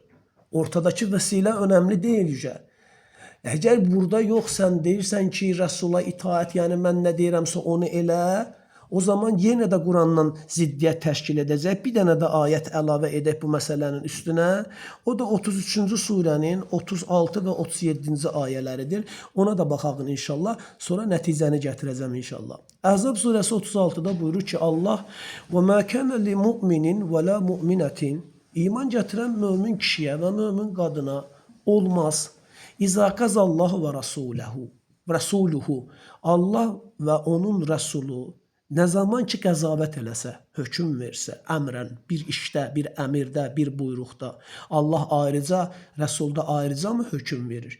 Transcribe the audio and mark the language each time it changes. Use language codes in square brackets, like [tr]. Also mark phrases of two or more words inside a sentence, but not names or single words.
[az] Ortadakı vəsilə önəmli deyil yüce. Əgər burada yox sən deyirsən ki, Rəsula itaət, yəni mən nə deyirəmsə onu elə, o zaman yenə də Qurandan ziddiyyət təşkil edəcək. Bir dənə də ayət əlavə edək bu məsələnin üstünə. O da 33-cü surənin 36 və 37-ci ayələridir. Ona da baxaq inşallah. Sonra nəticəni gətirəcəm inşallah. Əhzab surəsi 36-da buyurur ki, Allah [ar] وَمَا كَانَ لِمُؤْمِنٍ وَلَا مُؤْمِنَةٍ [az] İman gətirən mömin kişiyə və mömin qadına olmaz. [ar] إذا قضى الله ورسوله. [az] Allah və onun rəsulu nə zaman ki qəzavət eləsə, hökm versə, əmrən, bir işdə, bir əmirdə, bir buyruqda, Allah ayrıca, Rəsulda ayrıca mı hökm verir?